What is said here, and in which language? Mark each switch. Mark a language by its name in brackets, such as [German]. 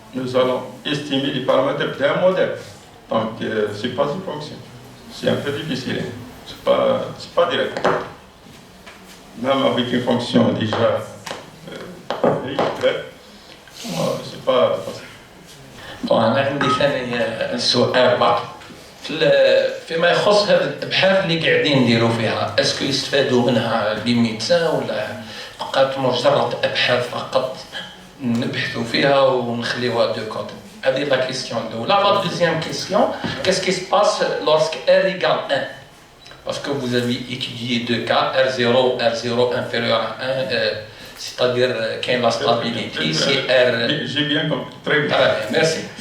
[French] Nous allons estimer les paramètres d'un modèle. Donc, ce n'est pas une fonction. C'est un peu difficile. Ce n'est pas direct. Même avec une fonction déjà faite, c'est pas facile. [Arabic] أنا عندي ثاني سؤال بعض فيما يخص هذه الابحاث اللي قاعدين نديروا فيها اسكو يستفادوا منها لي ميدسان ولا فقط مجرد ابحاث فقط نبحثوا فيها ونخليوها دو كوت. هذه لا كيسيون الاولى. لا دوزيام كيسيون [French] qu'est-ce qui se passe lorsque R égale 1 parce que vous avez étudié deux cas, R0 inférieur à 1, c'est-à-dire qu'il y a la stabilité, c'est R... J'ai bien compris, très bien. Ah, merci.